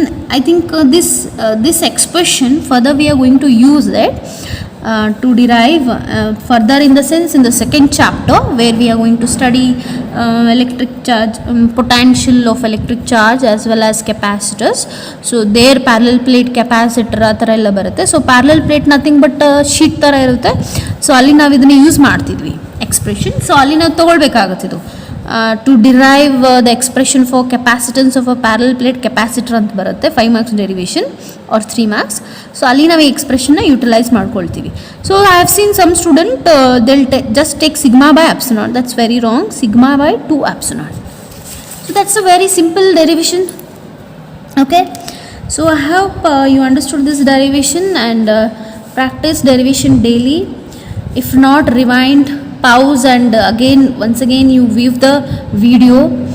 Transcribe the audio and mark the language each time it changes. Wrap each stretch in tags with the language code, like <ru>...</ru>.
<en>I think this expression further we are going to use it to derive further, in the sense in the second chapter where we are going to study electric charge, potential of electric charge as well as capacitors. So their parallel plate capacitor</en> <kn>ಆ ಥರ ಎಲ್ಲ ಬರುತ್ತೆ. So</kn> <en>parallel plate nothing but</en> <kn>sheet ಥರ ಇರುತ್ತೆ. So ಅಲ್ಲಿ ನಾವು ಇದನ್ನು use ಮಾಡ್ತಿದ್ವಿ ಎಕ್ಸ್ಪ್ರೆಷನ್. ಸೊ ಅಲ್ಲಿ ನಾವು ತೊಗೊಳ್ಬೇಕಾಗುತ್ತಿದ್ದು</kn> <en>to derive the expression for capacitance of a parallel plate capacitor</en> <kn>ಅಂತ ಬರುತ್ತೆ.</kn> <en>5 marks derivation or 3 marks.</en> <kn>So ಅಲ್ಲಿ ನಾವು ಈ ಎಕ್ಸ್ಪ್ರೆಷನ್ನ ಯುಟಿಲೈಸ್ ಮಾಡ್ಕೊಳ್ತೀವಿ.</kn> <en>So I have seen some student they'll just take sigma by epsilon naught. That's very wrong. Sigma by 2 epsilon naught. So that's a very simple derivation. Okay, so I hope you understood this derivation, and practice derivation daily. If not, rewind, pause, and once again you view the video.</en>